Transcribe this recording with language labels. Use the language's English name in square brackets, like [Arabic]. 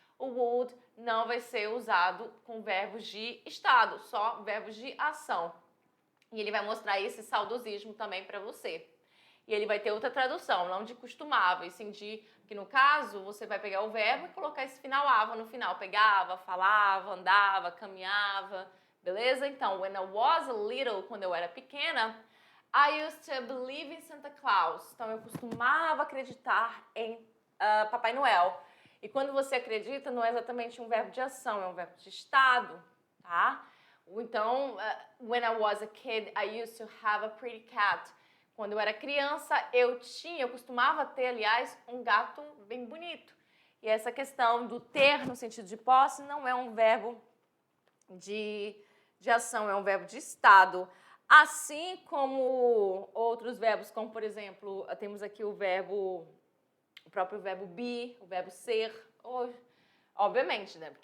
[Portuguese] O would não vai ser usado com verbos de estado, só verbos de ação. E ele vai mostrar esse saudosismo também para você. E ele vai ter outra tradução, não de costumava, e sim de, que no caso, você vai pegar o verbo e colocar esse final ava no final. Pegava, falava, andava, caminhava, beleza? [English] Então, when I was a little, [Portuguese] quando eu era pequena, [English] I used to believe in Santa Claus. [Portuguese] Então, eu costumava acreditar em Papai Noel. E quando você acredita, não é exatamente um verbo de ação, é um verbo de estado, tá? [English] Então, when I was a kid, I used to have a pretty cat. [Portuguese] Quando eu era criança, eu costumava ter, aliás, um gato bem bonito. E essa questão do ter no sentido de posse não é um verbo de ação, é um verbo de estado. Assim como outros verbos, como por exemplo, temos aqui o próprio verbo be, o verbo ser, obviamente, né?